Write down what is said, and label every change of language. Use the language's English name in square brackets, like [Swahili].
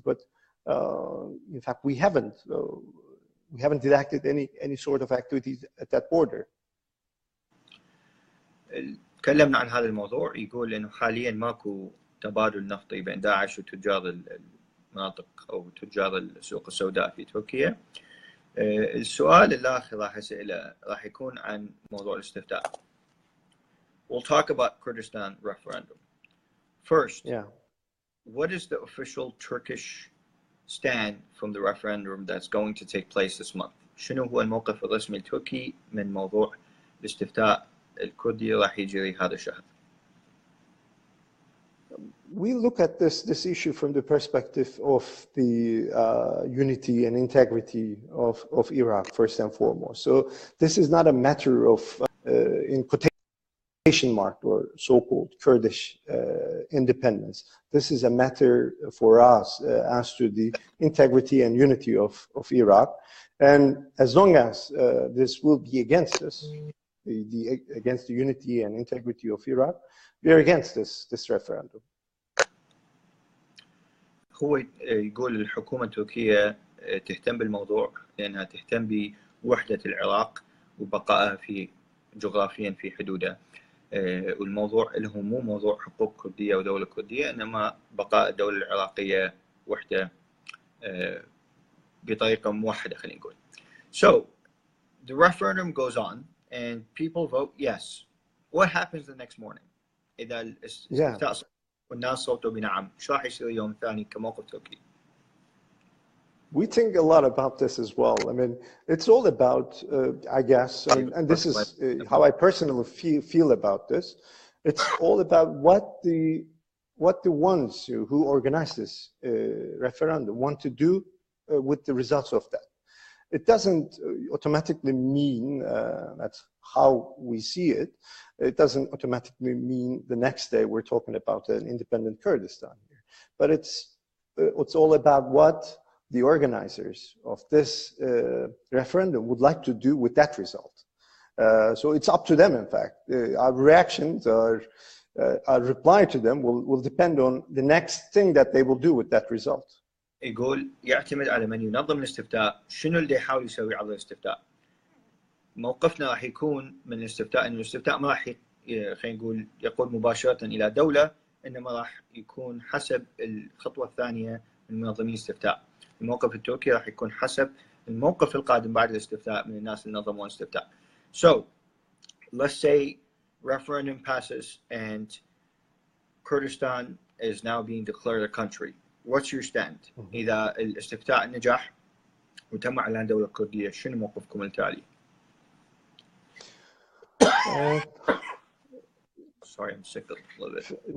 [English] But in fact, we haven't detected any sort of activities at that border. [Arabic] تكلمنا عن هذا الموضوع، يقول انه حاليا ماكو تبادل نفطي بين داعش وتجار المناطق او تجار السوق السوداء في تركيا. السؤال الاخر راح اساله راح يكون عن موضوع الاستفتاء. [English] We'll talk about Kurdistan referendum. First, what is the official Turkish stand from the referendum that's going to take place this month? [Arabic] شنو هو الموقف الرسمي التركي من موضوع الاستفتاء الكردي راح يجري هذا الشهر؟ [English] We look at this issue from the perspective of the unity and integrity of Iraq, first and foremost. So this is not a matter of, in quotation mark, or so-called Kurdish independence. This is a matter for us as to the integrity and unity of Iraq. And as long as this will be against us, against the unity and integrity of Iraq, we are against this referendum. [Arabic] هو يقول الحكومة التركية تهتم بالموضوع لأنها تهتم بوحدة العراق وبقائها جغرافيا في حدوده. والموضوع له مو موضوع حقوق كردية ودولة كردية، إنما بقاء الدولة العراقية وحدة بطريقة موحدة خلينا نقول. [English] So the referendum goes on and people vote yes. What happens the next morning؟ [Arabic] إذا الاستفتاء والناس صوتوا بنعم، شو راح يصير يوم ثاني كموقف تركي؟ [English] We think a lot about this as well. It's all about, I guess, and this is how I personally feel about this. It's all about what the ones who organize this referendum want to do with the results of that. It doesn't automatically mean, that's how we see it, it doesn't automatically mean the next day we're talking about an independent Kurdistan here. But it's all about what the organizers of this referendum would like to do with that result. So it's up to them, in fact. Our reactions, our reply to them will depend on the next thing that they will do with that result. [Arabic] يقول يعتمد على من ينظم الاستفتاء، شنو اللي يحاول يسوي على الاستفتاء. موقفنا راح يكون من الاستفتاء انه الاستفتاء ما راح خلينا نقول يقود مباشرة الى دولة، انما راح يكون حسب الخطوة الثانية من منظمين الاستفتاء. الموقف التركي راح يكون حسب الموقف القادم بعد الاستفتاء من الناس اللي نظموا الاستفتاء. [English] So let's say referendum passes and Kurdistan is now being declared a country. What's your stand؟ [Arabic] إذا الاستفتاء نجح وتم إعلان دولة كردية، شنو موقفكم التالي؟ [English] Sorry, I'm sick a little bit.